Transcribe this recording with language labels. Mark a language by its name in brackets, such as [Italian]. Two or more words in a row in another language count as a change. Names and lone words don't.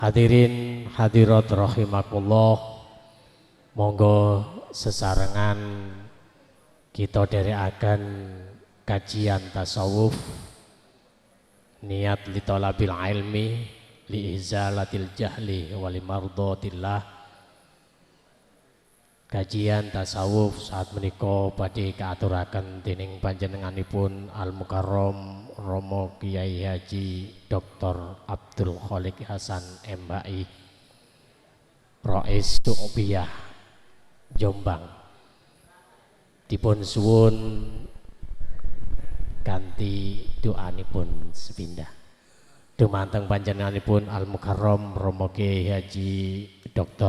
[Javanese] Hadirin hadirat rahimakumullah, monggo sesarengan kita dherekaken kajian tasawuf niat [Arabic] لطلب العلم لإزالة الجهل ولمرضاة الله. [Javanese] Kajian tasawuf saat menika badhe kaaturaken dening panjenenganipun Al Mukarram Romo Kiai Haji Dr. Abdul Khalik Hasan MHI Rais Su'biyah Jombang, dipun suwun kanthi doanipun sepindah dumateng panjenenganipun Al Mukarram Romo Kiai Haji Dr.